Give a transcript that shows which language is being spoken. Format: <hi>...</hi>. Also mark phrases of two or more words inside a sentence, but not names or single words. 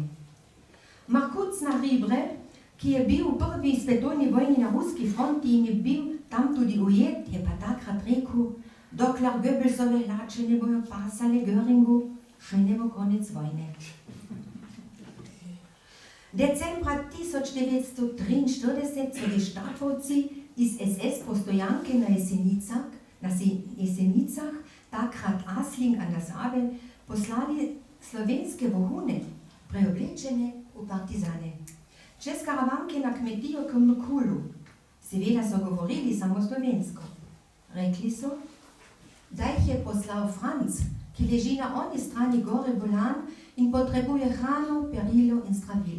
<sl>Markuc na Ribre, ki je bil v prvi svetovni vojni na ruski fronti in je bil tam tudi ujet, je pa takrat rekel, dokler Goebbelsove hlače ne bojo pasale Göringu, še ne bo konec vojne. Decembra 1943 so gestapovci iz SS postojanke na Jesenicah, takrat Asling an der Sabe, poslali slovenske vohune, preoblečene v partizane. Čez Karavanke na kmetijo k Mukulu. Seveda so govorili samo slovensko. Rekli so, da jih je poslal Franc, ki leži na oni strani gore bolan in potrebuje hrano, perilo in zdravila.</sl>